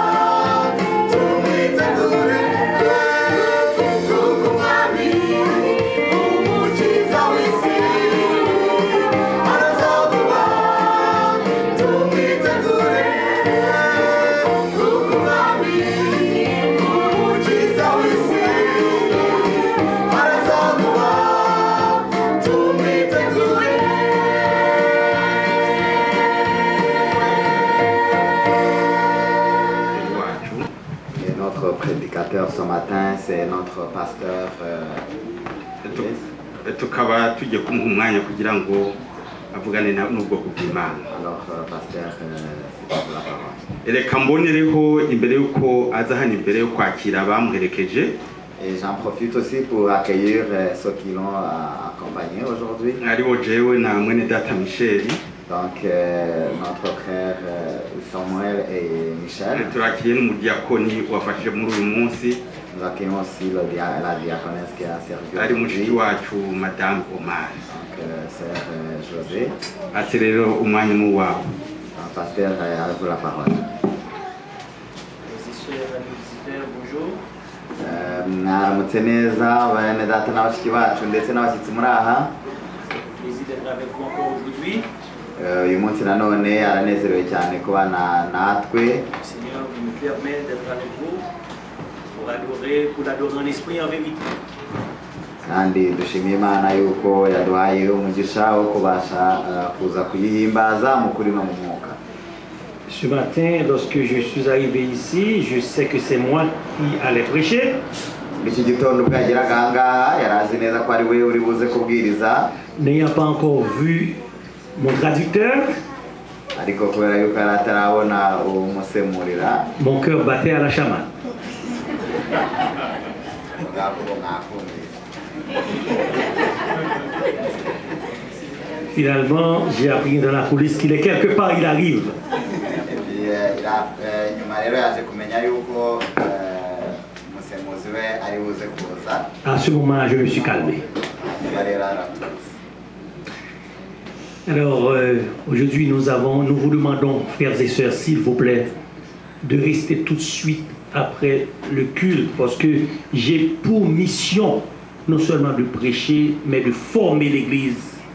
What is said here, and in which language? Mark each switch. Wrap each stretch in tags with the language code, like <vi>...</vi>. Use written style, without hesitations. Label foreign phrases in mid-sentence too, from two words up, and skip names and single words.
<rw>tumwitegure kuko umwami umukiza w'isi araza vuba tumwitegure kuko umwami umukiza w'isi araza vuba tumwitegure</rw> <fr>Et notre prédicateur ce matin, c'est notre pasteur.</fr> <rw>tukaba tugiye kumuha umwanya kugira ngo avugane n'ubwoko bw'Imana.</rw> <fr>Alors, pasteur, c'est pour la parole.</fr> <rw>Reka mbonereho imbere y'uko aza hano imbere yo kwakira abamuherekeje</rw> <fr>Et j'en profite aussi pour accueillir ceux qui l'ont accompagné aujourd'hui.</fr> <rw>aribo jewe na mwene data Michel.</rw> <fr>Donc, notre frère Samuel et Michel.</fr> <rw>turakiriye n'umudiakoni wafashije muri uyu munsi</rw> <fr>Nous accueillons aussi la diaconesse qui a servi</fr> <rw>ari mushiki</rw> <fr>aujourd'hui.</fr> <rw>wacu Madame Omar.</rw> <fr>Donc, sœur José.</fr> <rw>ati rero umwanya ni uwawe.</rw> <fr>Donc, pasteur, à vous la parole. Bonjour.</fr> <rw>Mwaramutse neza bene data n'abashiki bacu ndetse n'abashyitsi muri aha.</rw> <fr>Plaisir d'être avec vous encore aujourd'hui.</fr> <rw>Uyu munsi nanone aranezerewe cyane kubana natwe.</rw> <fr>Le Seigneur nous permet d'être avec vous pour l'adorer en esprit et en vérité.</fr> <rw>kandi dushimiye Imana yuko yaduhaye umugisha wo kubasha kuza kuyihimbaza mu kuri no mu mwuka.</rw> <fr>Ce matin, lorsque je suis arrivé ici, je sais que c'est moi qui allais prêcher.</fr> <rw>Iki gitondo ubwo yageraga aha ngaha yari azi neza ko ari we uri buze kubwiriza.</rw> <fr>n'ayant pas encore vu mon traducteur,</fr> <rw>ariko kubera yuko yari atarabona umusemurira</rw> <fr>mon cœur battait à la chamade.</fr> <rw>bwakubo mwakumvise.</rw> <fr>Finalement, j'ai appris dans la police qu'il est quelque part, il arrive.</fr> <rw>Nyuma rero yaje kumenya yuko umusemuzi we ari buze kuza.</rw> <fr>À ce moment, je me suis calmé.</fr> <rw>Nyuma rero aratuje.</rw> <fr>Alors, aujourd'hui, nous vous demandons, frères et sœurs, s'il vous plaît, de rester tout de suite après le culte, parce que j'ai pour mission non seulement de prêcher, mais de former l'Église.</fr>